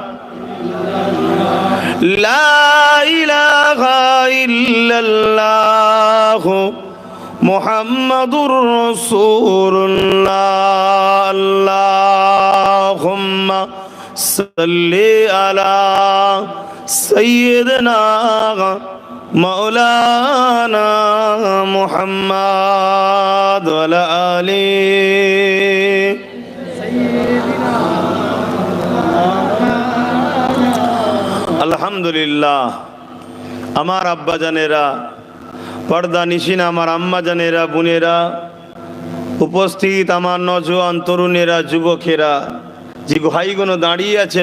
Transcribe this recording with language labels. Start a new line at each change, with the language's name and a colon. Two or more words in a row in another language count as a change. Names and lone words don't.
Arabic: الا اللہ محمد رسول اللہ اللہم صلی علی سیدنا مولانا محمد وعلی آل
Bangla: আলহামদুলিল্লাহ আমার আব্বা জানেরা পর্দা নিশিন আমার আম্মা জানেরা বোনেরা উপস্থিত আমার নজওয়ান তরুণেরা যুবকেরা যে ভাইগুলো দাঁড়িয়ে আছেন